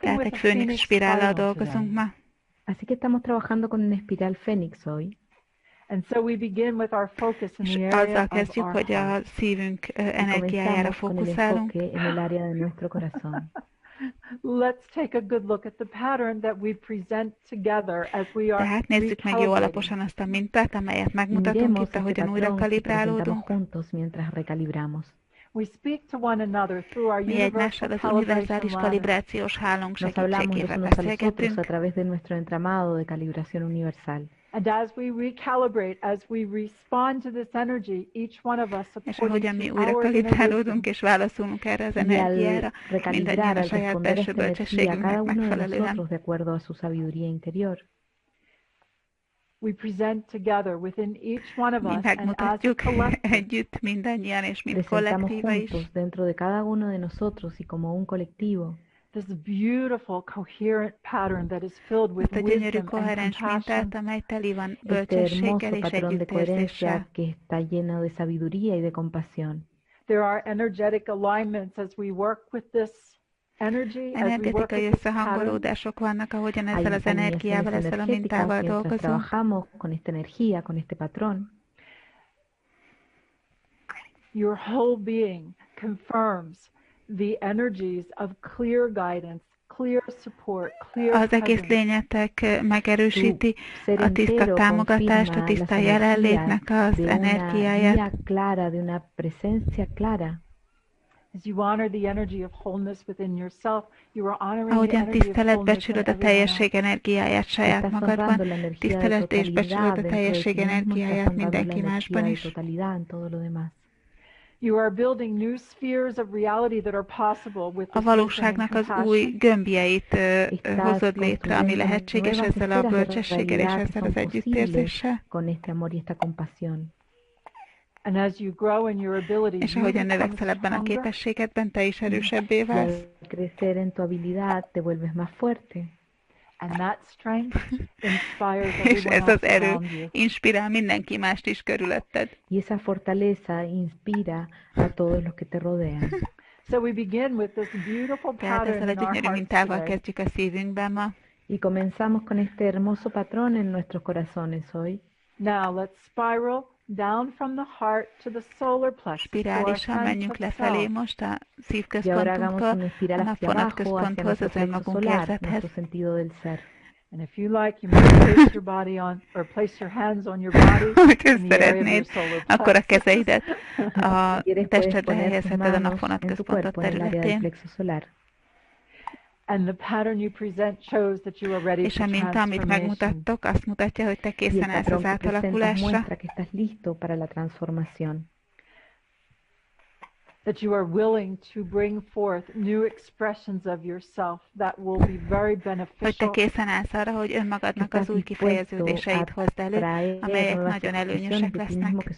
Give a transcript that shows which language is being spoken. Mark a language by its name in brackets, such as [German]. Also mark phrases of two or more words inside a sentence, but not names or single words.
[Hungarian] Tehát [English] with [Hungarian] egy a főnix [English] phoenix [Hungarian] spirállal [English] spiral [Hungarian] dolgozunk [English] today. [Hungarian] ma. [Spanish] Así que estamos trabajando con una espiral fénix hoy. [English] And so we begin with our focus in [Hungarian] És [English] the area [Hungarian] azzal [English] of [Hungarian] kezdjük, [English] our [Hungarian] hogy a [English] heart. [Hungarian] szívünk [Spanish] Y [Hungarian] energiájára [Spanish] comenzamos con el [Hungarian] fókuszálunk. [Spanish] enfoque en el área de nuestro corazón. [English] Let's take a good look at the pattern that we present together as we are [Hungarian] Tehát nézzük meg jó [English] recalibrating. [Hungarian] alaposan azt a mintát, amelyet [Spanish] Y [Hungarian] megmutatunk [Spanish] miremos [Hungarian] itt, [Spanish] este [Hungarian] ahogyan újra [Spanish] patrón que presentamos [Hungarian] kalibrálódunk. [Spanish] juntos mientras recalibramos. [English] We speak to one another through our [Hungarian] Mi [English] universal [Hungarian] egymással az [English] calibration [Hungarian] univerzális [English] ladder. [Hungarian] kalibrációs hálónk [Spanish] Nos hablamos los [Hungarian] segítségével [Spanish] unos a los otros a [Hungarian] beszélgetünk, [Spanish] través de nuestro entramado de calibración universal. [English] And as we recalibrate, as we respond to this energy, each one of us [Hungarian] és [English] according [Hungarian] ahogyan mi [English] to [Hungarian] újra [English] our inner [Hungarian] kalibrálódunk [English] wisdom, [Hungarian] és válaszolunk erre az [Spanish] Y al [Hungarian] energiára, mindannyian [Spanish] recalibrar, [Hungarian] a [Spanish] al [Hungarian] saját [Spanish] responder a [Hungarian] belső [Spanish] esta energía, [Hungarian] bölcsességünknek [Spanish] cada uno de [Hungarian] megfelelően [Spanish] nosotros de acuerdo a su sabiduría interior, [English] we present together within each one of [Hungarian] mi [English] us and as a [Hungarian] megmutatjuk [English] collective [Hungarian] együtt mindannyian és mint [Spanish] presentamos [Hungarian] kollektíva is [Spanish] juntos dentro de cada uno de nosotros y como un colectivo [English] this beautiful coherent pattern that is filled with [Hungarian] ezt a gyönyörű [English] wisdom and [Hungarian] koherens [English] compassion. [Hungarian] mintát, amely teli van [Spanish] este [Hungarian] bölcsességgel [Spanish] hermoso [Hungarian] és [Spanish] patrón de coherencia [Hungarian] együttérzéssel. [Spanish] que está lleno de sabiduría y de compasión. [English] There are energetic alignments as we work with this energy, as we work [Hungarian] Energetikai [English] with this pattern. [Hungarian] összehangolódások vannak, ahogyan [Spanish] Hay [Hungarian] ezzel az energiával, [Spanish] alineaciones [Hungarian] ezzel a [Spanish] energéticas [Hungarian] mintával [Spanish] mientras [Hungarian] dolgozunk. [Spanish] trabajamos con esta energía, con este patrón. [English] Your whole being confirms the energies of clear guidance, clear support, clear [Hungarian] Az egész [English] presence. [Hungarian] lényetek megerősíti [Spanish] Ser [Hungarian] a tiszta [Spanish] entero [Hungarian] támogatást, a [Spanish] confirma [Hungarian] tiszta [Spanish] las [Hungarian] jelenlétnek [Spanish] energías [Hungarian] az [Spanish] de una [Hungarian] energiáját. [Spanish] guía clara, de una presencia clara. [English] As you honor the energy of wholeness within yourself, you are honoring the [Hungarian] Ahogyan [English] energy of [Hungarian] tisztelet [English] wholeness in [Hungarian] becsülöd a [English] everyone else. [Hungarian] teljeség energiáját saját [Spanish] Estás [Hungarian] magadban, [Spanish] honrando la energía de [Hungarian] tisztelet és [Spanish] totalidad [Hungarian] becsülöd a [Spanish] dentro de [Hungarian] teljeség [Spanish] ti mismo, estás [Hungarian] energiáját [Spanish] honrando la [Hungarian] mindenki [Spanish] energía [Hungarian] másban [Spanish] de [Hungarian] is. [Spanish] totalidad en todo lo demás. [English] You are building new spheres of reality that are possible with [Hungarian] A [English] this wisdom and [Hungarian] valóságnak az új [English] compassion. [Hungarian] gömbjeit [Spanish] Estás [Hungarian] hozod létre, ami [Spanish] construyendo [Hungarian] lehetséges [Spanish] nuevas [Hungarian] ezzel a [Spanish] esferas de [Hungarian] bölcsességgel és [Spanish] realidad que [Hungarian] ezzel [Spanish] son [Hungarian] az [Spanish] posibles [Hungarian] együttérzéssel. [Spanish] con este amor y esta compasión. [English] And as you grow in your ability, [Hungarian] És [English] you [Hungarian] ahogyan [English] become [Hungarian] növekszel ebben a [English] stronger. [Hungarian] képességedben, te is erősebbé [Spanish] Y [Hungarian] válsz. [Spanish] al crecer en tu habilidad te vuelves más fuerte. [English] And that strength inspires [Hungarian] És [English] everyone [Hungarian] ez az [English] else [Hungarian] erő [English] around you. [Hungarian] inspirál mindenki mást is körülötted. [Spanish] Y esa fortaleza inspira a todos los que te rodean. [English] So we begin with this beautiful [Hungarian] Tehát ezzel [English] pattern [Hungarian] a [English] in our [Hungarian] gyönyörű [English] hearts [Hungarian] mintával [English] today. [Hungarian] kezdjük a szívünkben ma. [Spanish] Y comenzamos con este hermoso patrón en nuestros corazones hoy. [English] Now let's spiral down from the heart to the solar plexus, to our [Hungarian] Spirálisan [English] sense [Hungarian] menjünk [English] of [Hungarian] lefelé [English] self. [Hungarian] most a [Spanish] Y ahora hagamos [Hungarian] szívközpontunktól, [Spanish] una [Hungarian] a [Spanish] espiral hacia [Hungarian] napfonat [Spanish] abajo, hacia [Hungarian] központhoz, [Spanish] nuestro [Hungarian] az [Spanish] plexo [Hungarian] önmagunk [Spanish] solar, [Hungarian] érzethez. [Spanish] nuestro sentido del ser. [English] And if you like, you may place your body on, or place your hands on your body [Hungarian] Hogyha [English] in the area of your [Hungarian] szeretnéd, [English] solar [Hungarian] akkor a [English] plexus. [Hungarian] kezeidet a [Spanish] Si quieres puedes [Hungarian] testedre [Spanish] poner tus [Hungarian] helyezheted a [Spanish] manos [Hungarian] napfonat [Spanish] en tu [Hungarian] központot [Spanish] cuerpo, en el área del [Hungarian] területén. [Spanish] plexo solar. [English] And the pattern you present shows that you are ready [Hungarian] És [English] for [Hungarian] a minta, amit [English] transformation. [Hungarian] megmutattok, azt mutatja, hogy te [Spanish] Y el [Hungarian] készen állsz az [Spanish] patrón que presentas [Hungarian] átalakulásra. [Spanish] muestra que estás listo para la transformación. [English] that you are willing to bring forth new expressions of yourself that will be very [Hungarian] Hogy te beneficial. készen állsz arra, hogy önmagadnak az új kifejeződéseit hozd elő, amelyek nagyon előnyösek lesznek.